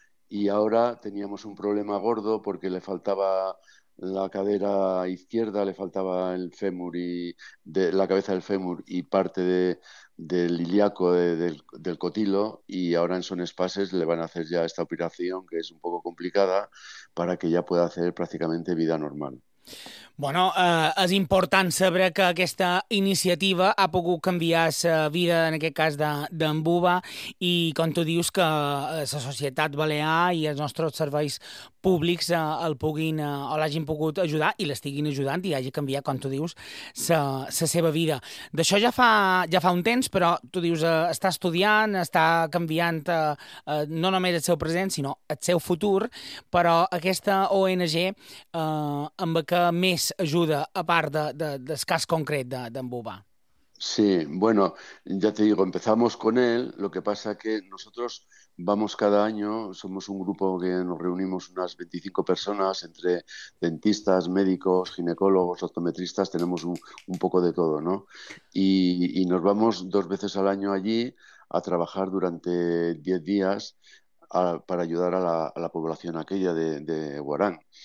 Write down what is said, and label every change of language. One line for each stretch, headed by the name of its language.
Spanish: y ahora teníamos un problema gordo porque le faltaba la cadera izquierda, le faltaba el fémur y la cabeza del fémur y parte del ilíaco del cotilo, y ahora en Sonespases le van a hacer ya esta operación, que es un poco complicada, para que ya pueda hacer prácticamente vida normal.
Catalan: Bueno, és important saber que aquesta iniciativa ha pogut canviar la vida, en aquest cas, d'en Buba, i com tu dius, que la societat balear i els nostres serveis públics el puguin o l'hagin pogut ajudar i l'estiguin ajudant i hagi canviat, com tu dius, la seva vida. D'això ja fa un temps, però tu dius, està estudiant, està canviant no només el seu present, sinó el seu futur, però aquesta ONG amb què més ajuda, a part del cas concret d'en Buba?
Spanish: Sí, bueno, ya te digo, empezamos con él, lo que pasa que nosotros vamos cada año, somos un grupo que nos reunimos unas 25 personas, entre dentistas, médicos, ginecólogos, optometristas, tenemos un poco de todo, ¿no? Y nos vamos dos veces al año allí a trabajar durante 10 días para ayudar a la población aquella de Huarán.